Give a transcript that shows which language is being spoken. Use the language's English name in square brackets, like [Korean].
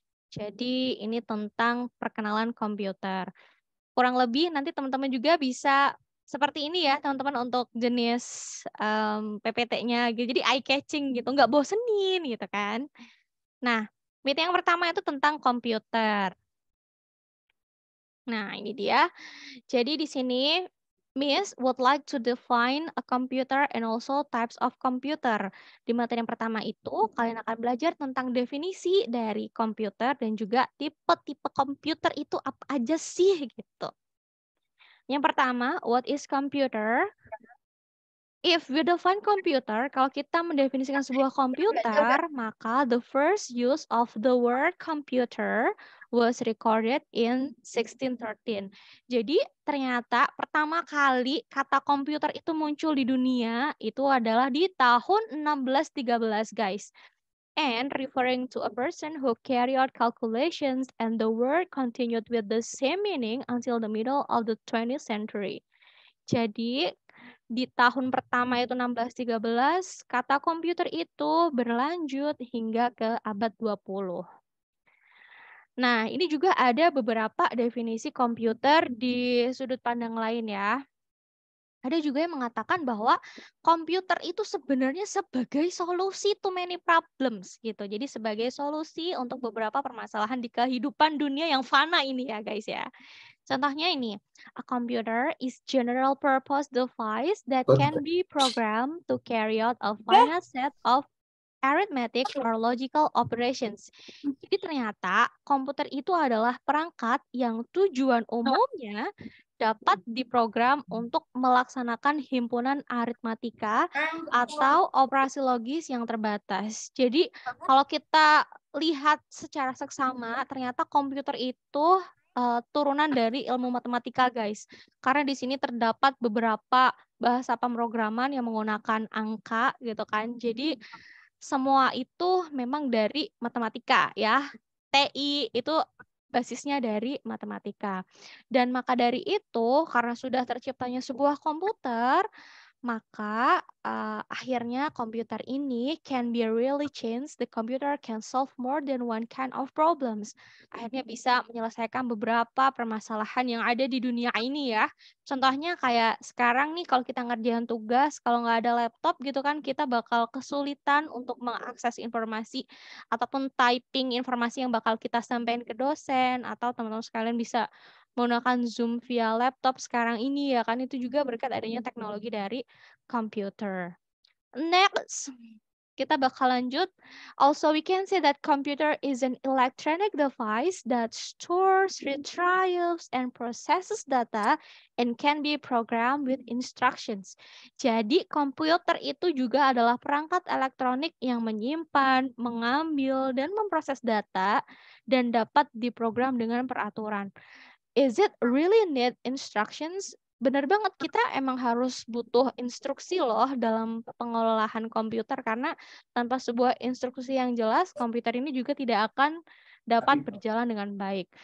[Indonesian] Jadi ini tentang perkenalan komputer. Kurang lebih nanti teman-teman juga bisa seperti ini ya, teman-teman, untuk jenis PPT-nya. Jadi eye-catching gitu, nggak bosenin gitu kan. Nah, meeting yang pertama itu tentang komputer. Nah, ini dia. Jadi di sini [English] Miss would like to define a computer and also types of computer. [Indonesian] Di materi yang pertama itu, kalian akan belajar tentang definisi dari komputer dan juga tipe-tipe komputer itu apa aja sih gitu. Yang pertama, [English] what is computer? If we define computer, [Indonesian] kalau kita mendefinisikan sebuah komputer, maka [English] the first use of the word computer was recorded in 1613. [Indonesian] Jadi ternyata pertama kali kata komputer itu muncul di dunia itu adalah di tahun 1613, guys. [English] And referring to a person who carried out calculations, and the word continued with the same meaning until the middle of the 20th century. [Indonesian] Jadi di tahun pertama itu 1613, kata komputer itu berlanjut hingga ke abad 20. Nah, ini juga ada beberapa definisi komputer di sudut pandang lain ya. Ada juga yang mengatakan bahwa komputer itu sebenarnya sebagai solusi [English] to many problems [Indonesian] gitu. Jadi sebagai solusi untuk beberapa permasalahan di kehidupan dunia yang fana ini ya guys ya. Contohnya ini, [English] a computer is general purpose device that can be programmed to carry out a finite set of arithmetic or logical operations. [Indonesian] Jadi ternyata komputer itu adalah perangkat yang tujuan umumnya dapat diprogram untuk melaksanakan himpunan aritmatika atau operasi logis yang terbatas. Jadi kalau kita lihat secara seksama, ternyata komputer itu turunan dari ilmu matematika, guys. Karena di sini terdapat beberapa bahasa pemrograman yang menggunakan angka, gitu kan. Jadi semua itu memang dari matematika, ya. TI itu basisnya dari matematika. Dan maka dari itu, karena sudah terciptanya sebuah komputer, maka akhirnya komputer ini [English] can be really changed. The computer can solve more than one kind of problems. [Indonesian] Akhirnya bisa menyelesaikan beberapa permasalahan yang ada di dunia ini ya. Contohnya kayak sekarang nih kalau kita ngerjain tugas, kalau nggak ada laptop gitu kan, kita bakal kesulitan untuk mengakses informasi ataupun typing informasi yang bakal kita sampaikan ke dosen, atau teman-teman sekalian bisa menggunakan Zoom via laptop sekarang ini ya kan, itu juga berkat adanya teknologi dari komputer. Next, kita bakal lanjut. [English] Also, we can say that computer is an electronic device that stores, retrieves, and processes data and can be programmed with instructions. [Indonesian] Jadi, komputer itu juga adalah perangkat elektronik yang menyimpan, mengambil, dan memproses data dan dapat diprogram dengan peraturan. [English] Is it really need instructions? [Indonesian] Benar banget, kita emang harus butuh instruksi loh dalam pengelolaan komputer, karena tanpa sebuah instruksi yang jelas, komputer ini juga tidak akan dapat berjalan dengan baik.